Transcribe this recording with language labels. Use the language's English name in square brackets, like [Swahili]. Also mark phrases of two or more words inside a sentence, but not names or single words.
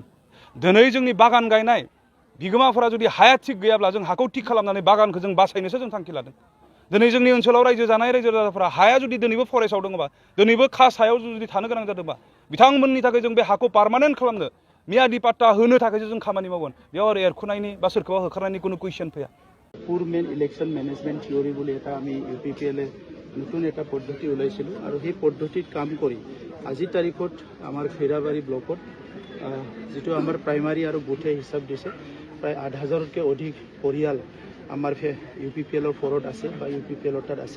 [Bodo] दिनै जोंनि बागान गायनाय बिगोमाफोरा जुदि हाया थिग गैयाब्ला जों हाखौ थिग खालामनानै बागानखौ जों बासायनोसो जों थांखि लादों। दिनै जोंनि ओनसोलाव रायजो जानाय रायजो राजाफोरा हाया जुदि दिनैबो फरेस्टआव दङबा दिनैबो खास हायाव जुदि थानो गोनां जादोंबा बिथांमोननि थाखाय जों बे हाखौ पार्मानेन्ट खालामनो मियादि पाट्टा होनो थाखायसो जों खामानि मावगोन। बेयाव आरो एरखुनायनि बा सोरखौबा होखारनायनि কোনো कुइसन फैया। [Assamese] পুরমেন [English] election management theory [Assamese] বলে এটা আমি ইউপিপিএলে নতুন এটা পদ্ধতি ওলাইছিলোঁ আৰু সেই পদ্ধতিত কাম কৰি আজিৰ তাৰিখত আমাৰ খৈৰাবাৰী ব্লকত যিটো আমাৰ প্ৰাইমাৰী আৰু বুথে হিচাপ দিছে প্ৰায় 8,000তকৈ অধিক পৰিয়াল আমাৰ ইউপিপিএলৰ ফৰত আছে বা ইউপিপিএলৰ তাত আছে।